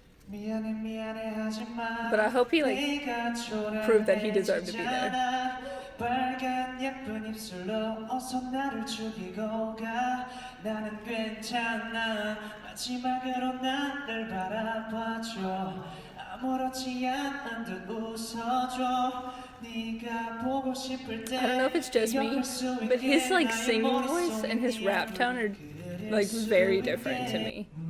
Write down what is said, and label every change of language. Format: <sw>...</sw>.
<en>But I hope he like proved that he deserved to be there.</en> <ko>빨간 예쁜 입술로 어서 나를 죽이고 가 나는 괜찮아 마지막으로 나를 바라봐줘 아무렇지 않은 듯 웃어줘 네가 보고 싶을 때</ko> <en>I don't know if it's just me, but his like singing voice and his rap tone are like very different to me.</en>